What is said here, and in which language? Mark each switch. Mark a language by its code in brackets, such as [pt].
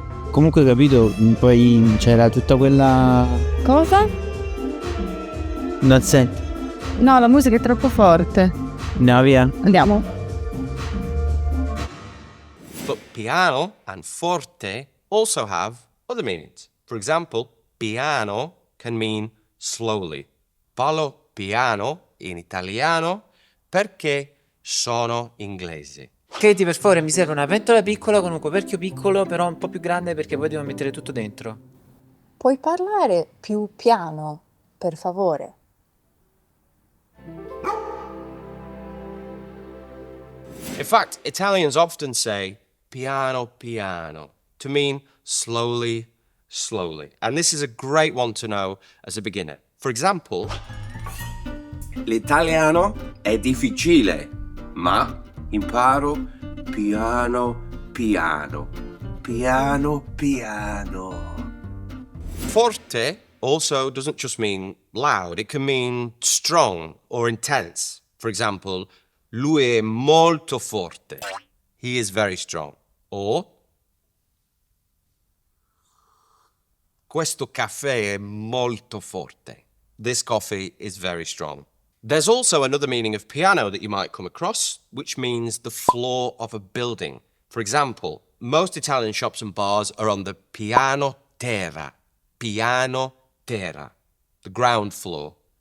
[it] Comunque capito, poi c'era tutta quella... Cosa? Non senti? No, la musica è troppo forte. No, via. Andiamo. [en] but piano and forte also have other meanings. For example, piano can mean slowly. [it] Parlo piano in italiano perché sono inglese. Katie, per favore, mi serve una pentola piccola con un coperchio piccolo, però un po' più grande perché poi devo mettere tutto dentro. Puoi parlare più piano, per favore? [en] In fact, Italians often say piano piano to mean slowly, slowly. And this is a great one to know as a beginner. For example, [it] L'italiano è difficile, ma imparo piano piano, piano piano. [en] forte also doesn't just mean loud, it can mean strong or intense. For example, [it] lui è molto forte. [en] He is very strong. [it] Or, questo caffè è molto forte. [en] This coffee is very strong. There's also another meaning of piano that you might come across, which means the floor of a building. For example, most Italian shops and bars are on the piano terra, the ground floor.